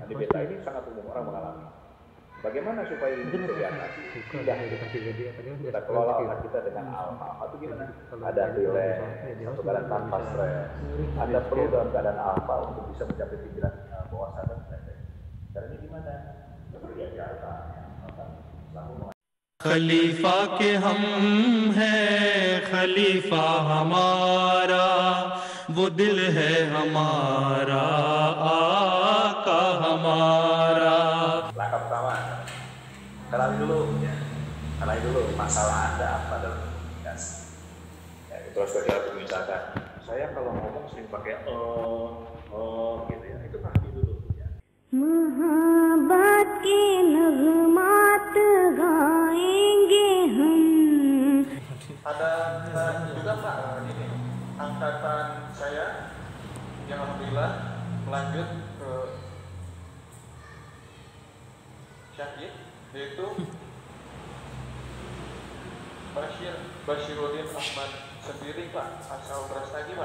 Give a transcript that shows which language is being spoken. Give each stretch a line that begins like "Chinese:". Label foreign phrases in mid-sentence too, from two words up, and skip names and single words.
Indonesian: Di beta ini sangat umum orang mengalami. Bagaimana supaya ini bisa diatasi? Kita kelola otak kita dengan alfa. Itu gimana? Ada relax, satu keadaan tanpa stres. Anda perlu dalam keadaan alfa untuk bisa mencapai pikiran bawah sadar. Caranya gimana? Seperti biasa.
Hindi: खलीफा के हम हैं खलीफा हमारा वो दिल है हमारा आका हमारा.
Indonesian: Langkah pertama, kenali dulu ya. Kenali dulu masalah Anda apa dalam komunikasi. Ya, itu harus kita misalkan. Saya kalau ngomong sering pakai gitu ya. Itu pahami dulu ya.
Hindi: मोहब्बत की नगमात गाएंगे हम.
Indonesian: Ada juga Pak ini angkatan saya yang alhamdulillah melanjut ke Syahid, yaitu Bashiruddin Ahmad sendiri Pak, asal Brastagi Pak.